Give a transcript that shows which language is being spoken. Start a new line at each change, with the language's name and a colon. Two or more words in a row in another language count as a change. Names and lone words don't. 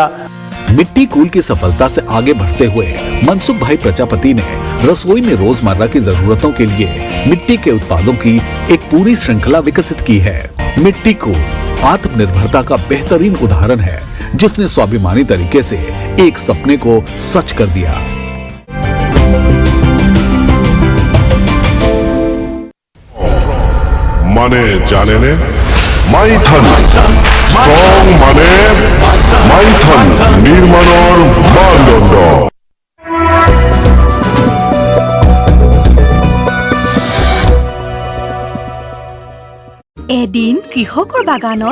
Hindi: मिट्टी कूल की सफलता से आगे बढ़ते हुए मनसुख भाई प्रजापति ने रसोई में रोजमर्रा की जरूरतों के लिए मिट्टी के उत्पादों की एक पूरी श्रृंखला विकसित की है। मिट्टी कूल आत्मनिर्भरता का बेहतरीन उदाहरण है, जिसने स्वाभिमानी तरीके से एक सपने को सच कर दिया।
Assamese: মানে জানেনে মাইথন স্ট্রং মানে মাইথন নির্মাণৰ মানদণ্ড। এদিন কৃষকৰ বাগানত